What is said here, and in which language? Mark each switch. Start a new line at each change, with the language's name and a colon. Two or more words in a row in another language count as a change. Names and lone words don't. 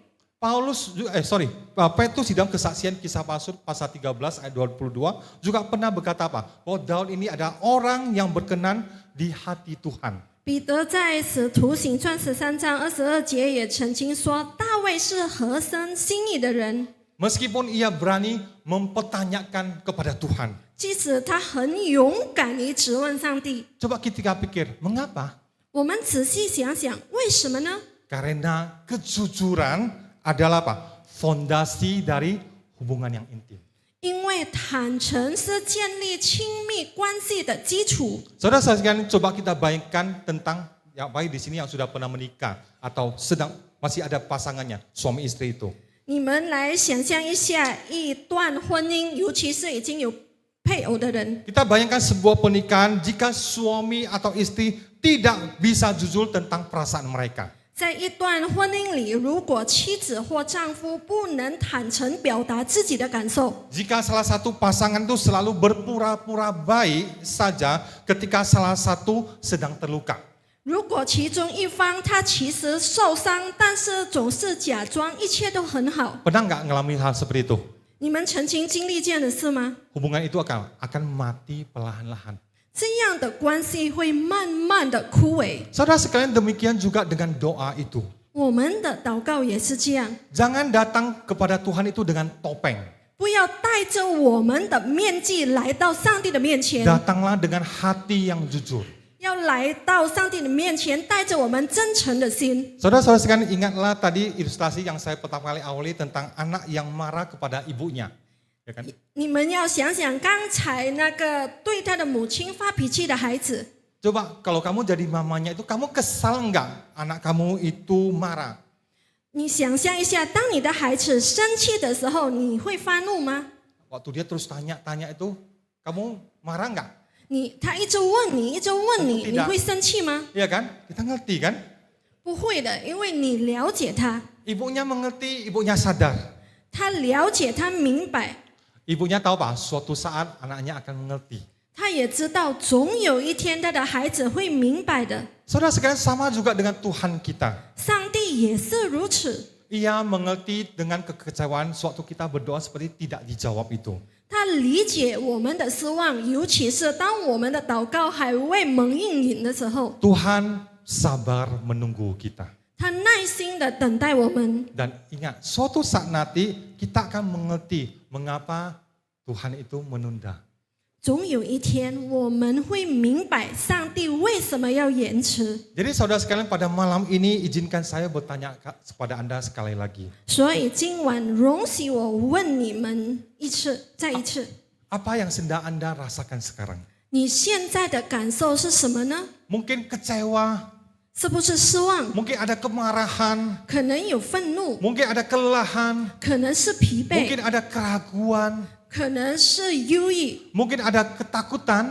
Indonesian: Petrus di dalam kesaksian Kisah Rasul pasal 13 ayat 22 juga pernah berkata apa? Bahwa Daud ini adalah orang yang berkenan di hati Tuhan.
Chinese: 彼得在使徒行传13章22节也曾经说，大卫是合神心意的人，
Indonesian: Meskipun ia berani mempertanyakan kepada Tuhan.
Chinese: 即使他很勇敢于质问上帝。
Indonesian: Coba kita pikir, mengapa?
Chinese: 我们仔细想想，为什么呢？
Indonesian: Karena kejujuran adalah apa? Fondasi dari hubungan yang intim.
Chinese: 因为坦诚是建立亲密关系的基础。
Indonesian: Saudara sekalian, coba kita bayangkan tentang yang baik di sini yang sudah pernah menikah atau sedang masih ada pasangannya, suami istri itu.
Chinese: 你们来想象一下，一段婚姻，尤其是已经有配偶的人，
Indonesian: Kita bayangkan sebuah pernikahan jika suami atau istri tidak bisa jujur tentang perasaan mereka.
Chinese: 在一段婚姻里，如果妻子或丈夫不能坦诚表达自己的感受，
Indonesian: Jika salah satu pasangan itu selalu berpura-pura baik saja ketika salah satu sedang terluka.
Chinese: 如果其中一方他其实受伤，但是总是假装一切都很好，
Indonesian: Pernah nggak ngalamin hal seperti itu?
Chinese: 你们曾经经历这样的事吗？
Indonesian: Hubungan itu akan mati perlahan-lahan.
Chinese: 这样的关系会慢慢的枯萎。
Indonesian: Saudara sekalian, demikian juga dengan doa itu.
Chinese: 我们的祷告也是这样，
Indonesian: Jangan datang kepada Tuhan itu dengan topeng.
Chinese: 不要带着我们的面具来到上帝的面前，
Indonesian: Datanglah dengan hati yang jujur.
Chinese: 要来到上帝的面前，带着我们真诚的心。
Indonesian: Saudara-saudara sekalian, ingatlah tadi ilustrasi yang saya pertama kali awali tentang anak yang marah kepada ibunya. Ya kan?
Chinese: 你们要想想刚才那个对他的母亲发脾气的孩子，
Indonesian: Coba kalau kamu jadi mamanya itu, kamu kesal nggak anak kamu itu marah?
Chinese: 你想象一下，当你的孩子生气的时候，你会发怒吗？
Indonesian: Waktu dia terus tanya-tanya itu, kamu marah nggak?
Chinese: 他一直问你，一直问你，你会生气吗？
Indonesian: Iya kan? Kita ngerti kan?
Chinese: 不会的，因为你了解他，
Indonesian: Ibunya mengerti, ibunya sadar.
Chinese: 他了解，他明白，
Indonesian: Ibunya tahu Pak, suatu saat anaknya akan mengerti.
Chinese: 他也知道总有一天他的孩子会明白的。
Indonesian: Saudara sekalian, sama juga dengan Tuhan kita.
Chinese: 上帝也是如此，
Indonesian: Ia mengerti dengan kekecewaan sewaktu kita berdoa seperti tidak dijawab itu.
Chinese: 他理解我们的失望，尤其是当我们的祷告还未蒙应允的时候，
Indonesian: Tuhan sabar menunggu kita.
Chinese: 他耐心的等待我们。
Indonesian: Dan ingat, suatu saat nanti kita akan mengerti mengapa Tuhan itu menunda.
Chinese: 总有一天我们会明白上帝为什么要延迟。
Indonesian: Jadi saudara sekalian, pada malam ini izinkan saya bertanya kepada Anda sekali lagi.
Chinese: 所以今晚容许我问你们再一次，
Indonesian: Apa yang sedang Anda rasakan sekarang?
Chinese: 你现在的感受是什么呢？
Indonesian: Mungkin kecewa,
Chinese: 是不是失望？
Indonesian: mungkin ada kemarahan,
Chinese: 可能有愤怒，
Indonesian: mungkin ada kelelahan,
Chinese: 可能是疲惫，
Indonesian: mungkin ada keraguan,
Chinese: 可能是忧郁，
Indonesian: mungkin ada ketakutan.